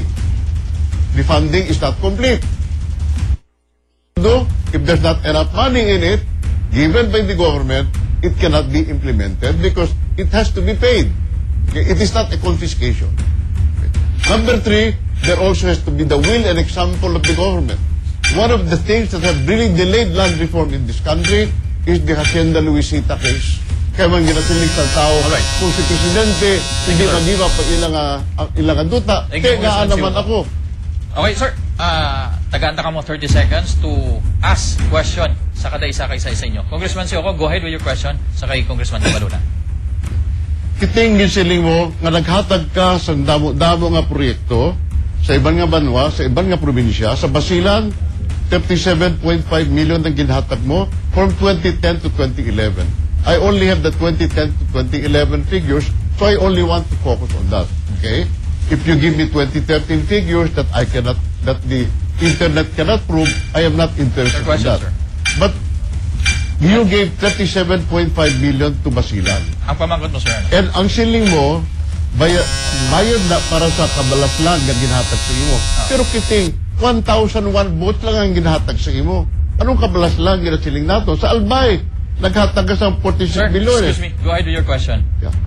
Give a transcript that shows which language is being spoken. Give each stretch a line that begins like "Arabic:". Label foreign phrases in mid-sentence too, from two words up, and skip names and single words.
English: The funding is not complete. If there's not enough money in it, given by the government, it cannot be implemented because it has to be paid. Okay? It is not a confiscation. Okay? Number three, there also has to be the will and example of the government. One of the things that have really delayed land reform in this country is the Hacienda Luisita case.
Hiligaynon: Kaya man ginatulig sa tao, kung si Presidente hindi mag-give up ang ilang duta, kaya nga naman ako. Okay, sir. Tagaanta ka mo 30 seconds
English: to ask question
Hiligaynon: sa kada isa sa inyo.
English: Congressman Sioco, go ahead with your question
Hiligaynon: sa kay
English: Congressman Cabaluna.
Hiligaynon: Kiting gisiling mo nga naghatag ka sa damo-damo nga proyekto sa ibang nga banwa, sa ibang nga probinsya, sa Basilan, 37.5 million ang ginhatag mo
English: from 2010 to 2011. I only have the 2010 to 2011 figures, so I only want to focus on that. Okay? If you give me 2013 figures that the internet cannot prove, I am not interested in that. Sir. But you gave 37.5 million to Basilan.
Hiligaynon: Ang pamangkot mo, sir. And ang siling mo, bayad na para sa kabalaslan nga ginhatag sa imo. Pero kiting, 1,001 votes lang ang ginhatag sa imo. Anong kabalaslan ginasiling nato? Sa Albay, naghatag ka sa 46 Sir, bilyon.
English: excuse me. Go ahead with your question. Yeah.